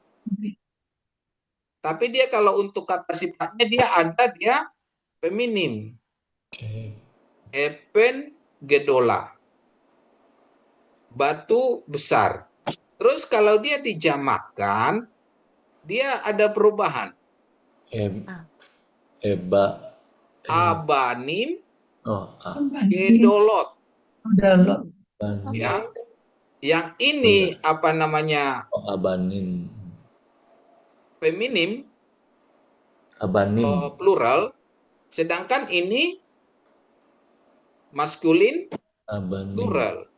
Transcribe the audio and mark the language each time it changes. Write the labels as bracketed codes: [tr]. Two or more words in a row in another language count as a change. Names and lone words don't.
[id] Tapi dia kalau untuk kata sifatnya dia feminim. [he] אבן גדולה. [id] Batu besar. Terus kalau dia dijamakkan, dia ada perubahan. Eba. Abanim Oh, gedolot. Gedolot. Ya. Yang ini apa namanya? Oh, Abanim. Feminim, Abanim. plural, sedangkan ini maskulin, Abanim. plural.